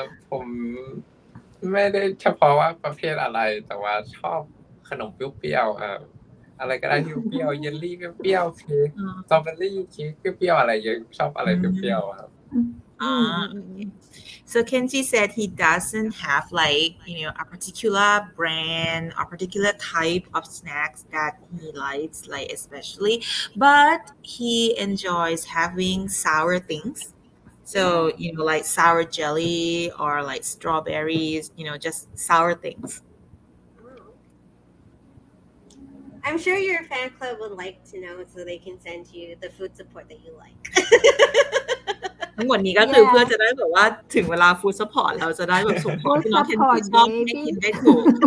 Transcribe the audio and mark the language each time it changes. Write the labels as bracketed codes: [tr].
[th] ผมไม่ได้เฉพาะว่าประเภทอะไรแต่ว่าชอบขนมเปรี้ยวๆอะไรก็ได้ที่เปรี้ยวเยลลี่เปรี้ยวเค้กสตรอเบอรี่เค้กเปรี้ยวอะไรเยอะชอบอะไรเปรี้ยวๆครับ [en] Okay. So Kenji said he doesn't have like, a particular brand or particular type of snacks that he likes, like especially, but he enjoys having sour things. So, like sour jelly or like strawberries, just sour things. I'm sure your fan club would like to know so they can send you the food support that you like. [th] ทั้งหมดนี้ก็คือเพื่อจะได้แบบว่าถึงเวลาฟู้ดซัพพอร์ตเราจะได้แบบส่งของที่น้องเคนจิชอบให้กินได้ถูก